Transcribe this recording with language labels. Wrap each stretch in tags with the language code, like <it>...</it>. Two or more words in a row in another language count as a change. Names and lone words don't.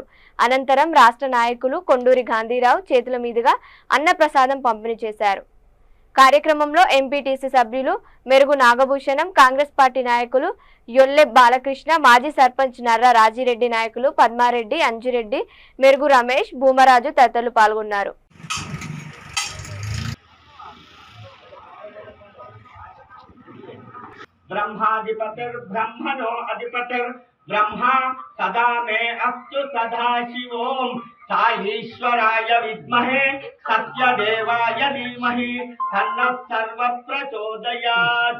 <te>అనంతరం రాష్ట్ర నాయకులు కొండూరి గాంధీరావు చేతుల మీదుగా అన్న ప్రసాదం పంపిణీ చేశారు. కార్యక్రమంలో ఎంపీటీసీ సభ్యులు మెరుగు నాగభూషణం, కాంగ్రెస్ పార్టీ నాయకులు యొల్లె బాలకృష్ణ, మాజీ సర్పంచ్ నర్ర రాజిరెడ్డి, నాయకులు పద్మారెడ్డి, అంజిరెడ్డి, మెరుగు రమేష్, భూమరాజు తదితరులు పాల్గొన్నారు.</te> <sa>ब्रह्माधिपतिर्ब्रह्मणो अधिपतिर्ब्रह्मा सदा मे अस्तु सदाशिवों साईश्वराय विद्महे सत्यदेवाय धीमहि तन्नः सर्वः प्रचोदयात्।</sa>